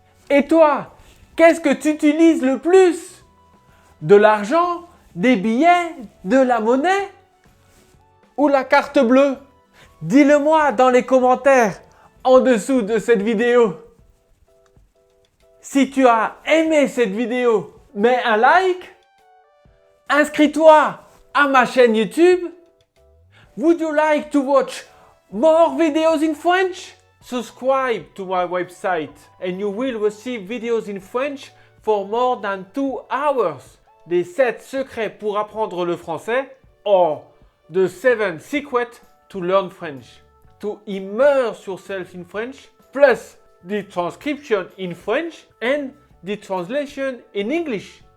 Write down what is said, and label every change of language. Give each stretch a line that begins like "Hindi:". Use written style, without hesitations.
French: Et toi, qu'est-ce que tu utilises le plus? De l'argent, des billets, de la monnaie ou la carte bleue? Dis-le-moi dans les commentaires en dessous de cette vidéo. Si tu as aimé cette vidéo, mets un like. Inscris-toi à ma chaîne YouTube.
English: Would you like to watch more videos in French? Subscribe to my website and you will receive videos in French for more than 2 hours.
French: Les 7 secrets pour apprendre le français
English: or the 7 secrets to learn French. To immerse yourself in French plus the transcription in French and the translation in English.